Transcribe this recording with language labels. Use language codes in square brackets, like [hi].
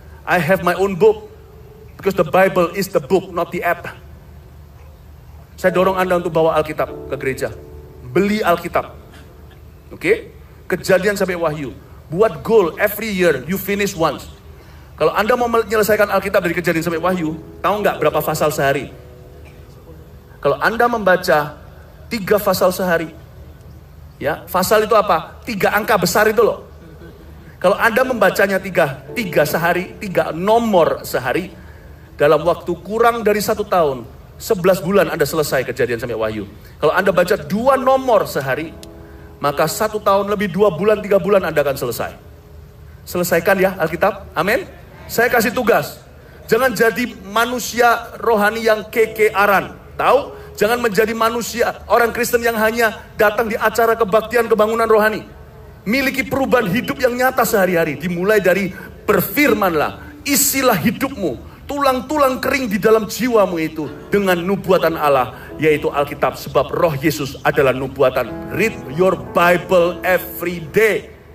[en] I have my own book, because the Bible is the book, not the app. [id] Saya dorong Anda untuk bawa Alkitab ke gereja. Beli Alkitab. Oke? Kejadian sampai Wahyu. Buat goal, [en] every year you finish once. [id] Kalau Anda mau menyelesaikan Alkitab dari Kejadian sampai Wahyu, tahu nggak berapa pasal sehari? Kalau Anda membaca 3 pasal sehari, ya, pasal itu apa? 3 angka besar itu loh. Kalau Anda membacanya 3 sehari, 3 nomor sehari, dalam waktu kurang dari 1 tahun, 11 bulan Anda selesai Kejadian sampai Wahyu. Kalau Anda baca 2 nomor sehari, maka 1 tahun lebih 2 bulan, 3 bulan Anda akan selesai. Selesaikan ya Alkitab, amin. Saya kasih tugas. Jangan jadi manusia rohani yang kekearan. Tahu? Jangan menjadi manusia, orang Kristen yang hanya datang di acara kebaktian kebangunan rohani. Miliki perubahan hidup yang nyata sehari-hari. Dimulai dari berfirmanlah. Isilah hidupmu. Tulang-tulang kering di dalam jiwamu itu dengan nubuatan Allah, yaitu Alkitab. Sebab roh Yesus adalah nubuatan. [en] Read your Bible every day.